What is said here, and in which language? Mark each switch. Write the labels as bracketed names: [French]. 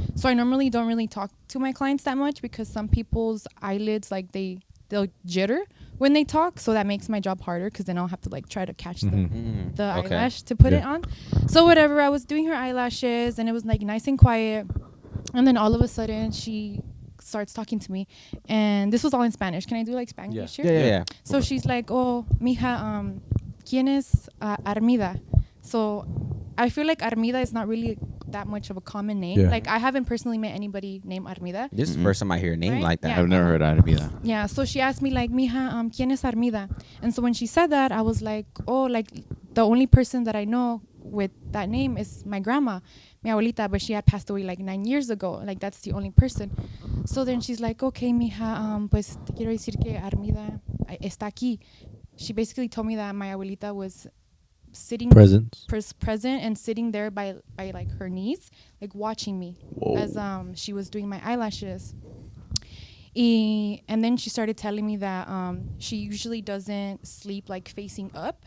[English] So I normally don't really talk to my clients that much because some people's eyelids like they'll jitter when they talk, so that makes my job harder because then I'll have to like try to catch Mhm. the Okay. eyelash to put it Yeah. on. So whatever, I was doing her eyelashes and it was like nice and quiet, and then all of a sudden she starts talking to me, and this was all in Spanish. Can I do like Spanish here? Yeah. So she's like, oh, [Spanish] mija, ¿quién es Armida? [English] So I feel like Armida is not really that much of a common name. Yeah. Like I haven't personally met anybody named Armida. This is the first time I hear a name Right? like that. Yeah. I've never heard of either. Yeah, so she asked me like, [Spanish] mija, ¿quién es Armida? [English] And so when she said that, I was like, oh, like the only person that I know with that name is my grandma, [Spanish] mi abuelita, [English] but she had passed away like 9 years ago. Like that's the only person. So then she's like, okay, [Spanish] mija, pues te quiero decir que Armida está aquí. [English] She basically told me that my abuelita was sitting Presents. present and sitting there by like her knees, like watching me as she was doing my eyelashes. And then she started telling me that she usually doesn't sleep like facing up.